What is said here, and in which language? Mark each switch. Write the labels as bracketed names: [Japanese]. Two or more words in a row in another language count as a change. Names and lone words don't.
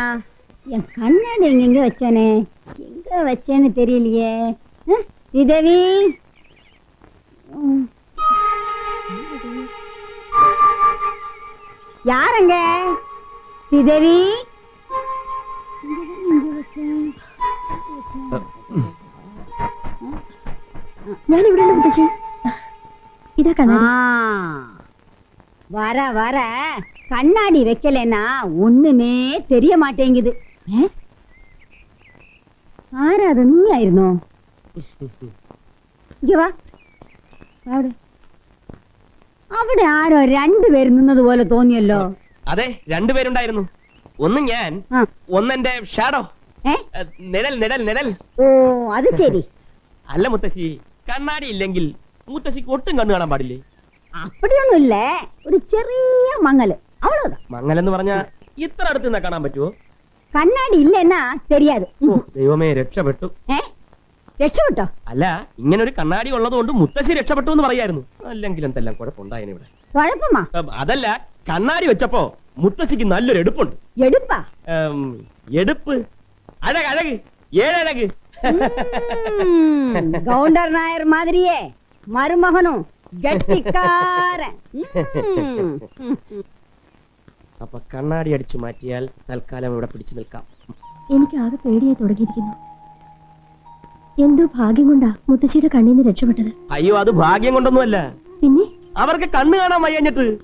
[Tamil] என் கண்ணாடி எங்க வச்சேனே, எங்க வச்சேன்னு தெரியலையே. ஸ்ரீதேவி, யாரங்க? ஸ்ரீதேவி, [Malayalam] ഞാൻ ഇവിടെ ഉണ്ട് മുത്തശ്ശി. ഇതാ കണ്ണാടി. [Tamil] வர வர கண்ணாடி வைக்கலன்னா ஒண்ணுமே தெரிய மாட்டேங்குது. [Malayalam] ആരാ അത് നീ ആയിരുന്നോ? [Tamil] இங்க வா. [Malayalam] അവിടെ ആരോ രണ്ടുപേര് നിന്നത് പോലെ തോന്നിയല്ലോ. അതെ, രണ്ടുപേരുണ്ടായിരുന്നു. ഒന്ന് ഞാൻ, ഒന്നെന്റെ ഷാഡോ. നിഴൽ നിഴൽ നിഴൽ. ഓ, അത് ശരി. അല്ല മുത്തശ്ശി, കണ്ണാടി ഇല്ലെങ്കിൽ മുത്തശ്ശിക്ക് ഒട്ടും കണ്ണു കാണാൻ പാടില്ലേ? [Tamil] அப்படியும் இல்ல, ஒரு [Malayalam] ചെറിയ മങ്ങല്, [Tamil] அவ்வளவுதான். [Malayalam] മങ്ങലെന്ന് പറഞ്ഞാ ഇത്ര അടുത്ത് നിന്നാ കാണാൻ പറ്റുമോ? കണ്ണാടി ഇല്ലെന്നാ தெரியாது. ദൈവമേ, രക്ഷപ്പെട്ടു. രക്ഷപ്പെട്ടോ? അല്ല, ഇങ്ങനെ ഒരു കണ്ണാടി ഉള്ളത് കൊണ്ട് മുത്തശ്ശി രക്ഷപ്പെട്ടു എന്ന് പറയായിരുന്നു. അല്ലെങ്കിൽ എന്തെല്ലാം കുഴപ്പമുണ്ടായിരുന്നു ഇവിടെ. കുഴപ്പമാ? അതല്ല, കണ്ണാടി വെച്ചപ്പോ മുത്തശ്ശിക്ക് നല്ലൊരു എടുപ്പുണ്ട്. എടുപ്പാ? എടുപ്പ് അഴക് അഴക് ഏഴഴക്. [Tamil] கவுண்டர் நாயர் மாதிரியே மருமகனும் கெட்டிக்காரன். [Malayalam] അപ്പൊ കണ്ണാടി അടിച്ചു മാറ്റിയാൽ തൽക്കാലം ഇവിടെ പിടിച്ചു നിൽക്കാം. എനിക്ക് ആകെ പേടിയായി തുടങ്ങിയിരിക്കുന്നു. എന്തോ ഭാഗ്യം കൊണ്ടാ മുത്തശ്ശിയുടെ കണ്ണിൽ നിന്ന് രക്ഷപ്പെട്ടത്. അയ്യോ, അത് ഭാഗ്യം കൊണ്ടൊന്നുമല്ല. പിന്നെ അവർക്ക് കണ്ണ് കാണാൻ വയ്യഞ്ഞിട്ട്.